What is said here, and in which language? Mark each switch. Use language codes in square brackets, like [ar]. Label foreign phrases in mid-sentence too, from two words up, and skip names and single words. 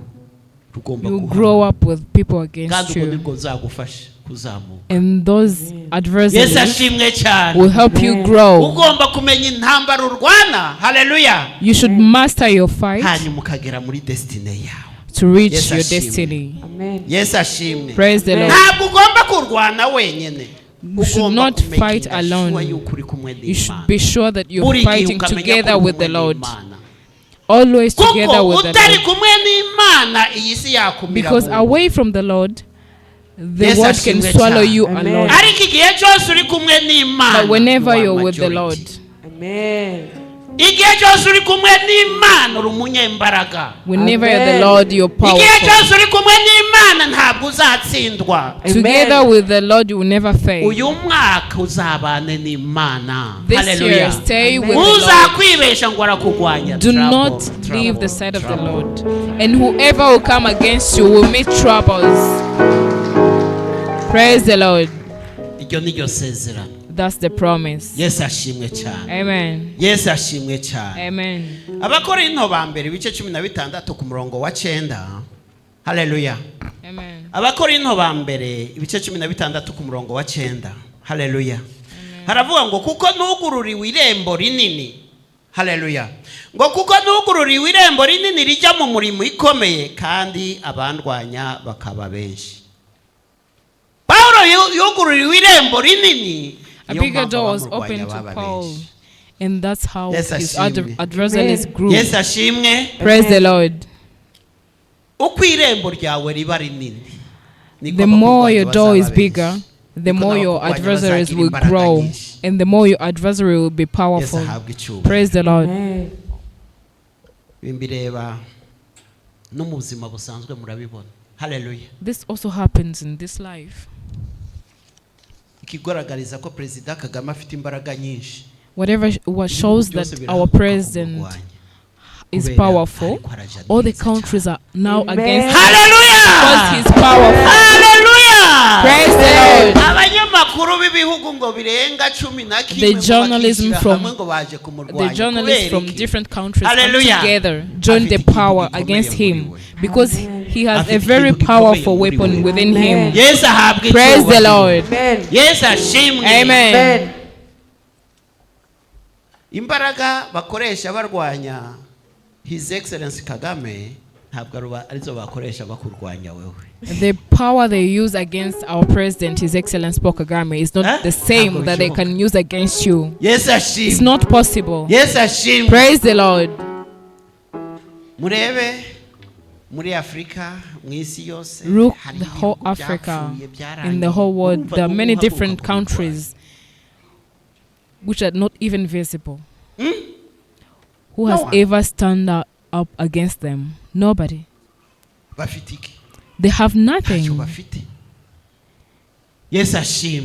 [rw] Rugomba [en] You [rw] kuhaba. [en] grow up with people against [rw] Kandi ubwo [en] you, [rw] nibwo nzagufasha kuzamuka. [en] and those [rw] Yesu [en] adversities [rw] ashimwe cyane. [en] will help you grow. [rw] Ugomba kumenya intambara urwana. Hallelujah. [en] You should master your fight [rw] Hanyuma ukagera muri destiny yawe. [en] to reach Yes, your [rw] ashimwe. [en] destiny. Amen. [rw] Yesu ashimwe. [en] Praise the Lord. [rw] Ntabwo ugomba kurwana wenyine. [en] You should not fight alone. You should be sure that you're fighting together with the Lord. Always together with the [rw] utari [en] Lord. [rw] kumwe n'Imana iyi si yakumira. [en] Because away from the Lord, the Yes, world can [rw] ashimwe [en] swallow [rw] cyane. [en] you Amen. alone. [rw] Ariko igihe cyose uri kumwe n'Imana. [en] But whenever you are you're with the majority. Lord, Amen. [rw] Igihe cyose uri kumwe n'Imana uri umunyembaraga. [en] whenever you're the Amen. Lord, you're [rw] Igihe [en] powerful. [rw] cyose uri kumwe n'Imana ntabwo uzatsindwa. [en] Together with the Lord, you will never fail. [rw] Uyu mwaka uzabane n'Imana. [en] This year, Hallelujah. stay with the Lord. [rw] Uzakwibesha ngo arakugwanya. [en] Do Trouble, not trouble, leave the side of the trouble. Lord. And whoever will come against you will meet troubles. Praise the Lord. [rw] Iryo ni ryo sezerano. [en] That's the promise. [rw] Yesu ashimwe cyane. Amen. Yesu ashimwe cyane. Amen. Abakorinto ba mbere ibice 16 ku murongo wa 9. Hallelujah. Amen. Abakorinto ba mbere ibice 16 ku murongo wa 9. Hallelujah. Haravuga ngo kuko nugururiwe irembo rinini. Hallelujah. Ngo kuko nugururiwe irembo rinini rijya mu murimo ikomeye kandi abandwanya bakaba benshi. Paulo yugururiwe irembo rinini. [en] A bigger door was opened to Paul. And that's how Yes, his [rw] ashimwe. [en] adversaries grew. [rw] Yesu ashimwe. [en] Praise the Lord. [rw] Uko irembo ryawe riba rinini. [en] The more your door is bigger, the more your adversaries will grow. And the more your adversary will be [rw] Yesu [en] powerful. [rw] ahabwe icyubahiro. [en] Praise the Lord. Amen. [rw] Bimbireba no mu buzima busanzwe murabibona. Hallelujah. [en] This also happens in this life. [rw] Ikigaragariza ko Perezida Kagame afite imbaraga nyinshi. [en] What shows that our president is powerful, all the countries are now Amen. against him Hallelujah. because he's powerful. Hallelujah. Praise the Lord. [rw] Abanyamakuru b'ibihugu ngo birenga 11 [en] The journalism from- [rw] ngo baje kumurwanya. [en] The journalists [rw] Kubera [en] from [rw] iki? [en] different countries come Hallelujah. together, join the [rw] Afite [en] power [rw] ikintu [en] against [rw] gikomeye [en] him [rw] muri we. [en] because he has [rw] Afite [en] a very [rw] ikintu gikomeye [en] powerful [rw] muri [en] weapon [rw] we. [en] within Amen. him. [rw] Yesu ahabwe [en] Praise the [rw] icyubahiro. [en] Lord. Amen. [rw] Yesu ashimwe. Amen. Amen. Imbaraga bakoresha barwanya [en] His Excellency [rw] Kagame ntabwo arizo bakoresha bakurwanya wewe. [en] The power they use against our president, His Excellency Paul Kagame, is not the same that they can use against you. [rw] Yesu [en] It's [rw] ashimwe. [en] not possible. [rw] Yesu ashimwe. [en] Praise the Lord. [rw] Murebe muri Afrika mu isi yose [en] Look [rw] hari [en] the whole [rw] ibihugu [en] Africa, [rw] byapfuye, byarangiye. [en] in the whole world, [rw] Urumva [en] there are many [rw] n'ubu [en] different [rw] haguruka [en] countries which are not even visible. Hmm? Who No has one. ever stand up against them? Nobody. [rw] bafite iki? [en] They have [rw] Ntacyo [en] nothing. [rw] bafite. Yesu ashimwe.